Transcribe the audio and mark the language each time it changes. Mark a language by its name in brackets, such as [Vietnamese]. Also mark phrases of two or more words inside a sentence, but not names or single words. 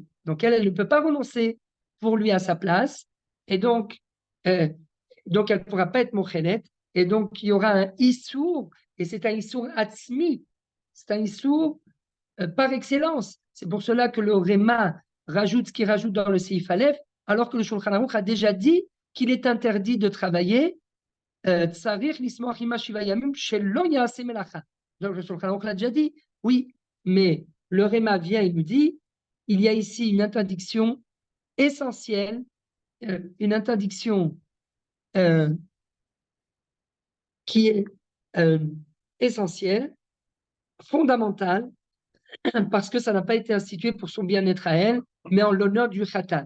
[French] Donc, elle ne peut pas renoncer pour lui à sa place, et euh, donc elle ne pourra pas être Mochelet, et donc il y aura un Issour, et c'est un [Hebrew] איסור עצמי, [French] c'est un Issour par excellence. C'est pour cela que le Réma rajoute ce qu'il rajoute dans le [Hebrew] סעיף אלף, [French] alors que le Shulchan Aruch a déjà dit qu'il est interdit de travailler. [Hebrew] צריך לשמוח עמה שבעה ימים שלא יעשה מלאכה. [French] Donc le Shulchan Aruch l'a déjà dit. Oui, mais le Réma vient et nous dit il y a ici une interdiction essentielle, une interdiction qui est essentielle, fondamentale, parce que ça n'a pas été institué pour son bien-être à elle, mais en l'honneur du Khatan.